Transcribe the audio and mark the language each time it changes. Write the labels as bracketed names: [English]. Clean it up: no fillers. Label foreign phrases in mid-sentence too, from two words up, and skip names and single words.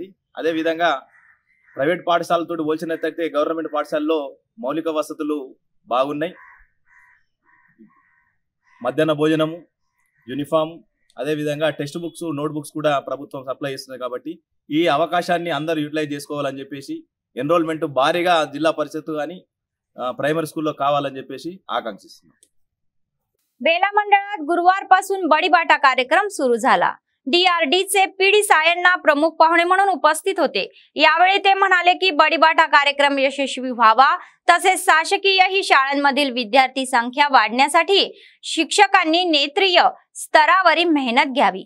[Telugu] అదే విధంగా ప్రైవేట్ పాఠశాలతో పోల్చినట్లయితే గవర్నమెంట్ పాఠశాలలో మౌలిక వసతులు బాగున్నాయి। మధ్యాహ్న భోజనము, యూనిఫామ్, అదే విధంగా [English] text books, note books [Telugu] కూడా ప్రభుత్వం సప్లై చేస్తుంది కాబట్టి ఈ అవకాశాన్ని అందరూ యూటిలైజ్ చేసుకోవాలని చెప్పేసి ఎన్రోల్మెంట్ భారీగా జిల్లా పరిషత్ కానీ [English] primary school [Telugu] కావాలని చెప్పేసి ఆకాంక్షిస్తున్నాం। [Marathi] बेला मंडळात गुरुवारपासून बडीबाटा कार्यक्रम सुरू झाला। डीआरडीचे पीडी सायन्ना प्रमुख पाहुणे म्हणून उपस्थित होते। यावेळी ते म्हणाले की बडीबाटा कार्यक्रम यशस्वी व्हावा तसेच शासकीय ही शाळांमधील विद्यार्थी संख्या वाढण्यासाठी शिक्षकांनी नेत्रीय स्तरावरील मेहनत घ्यावी।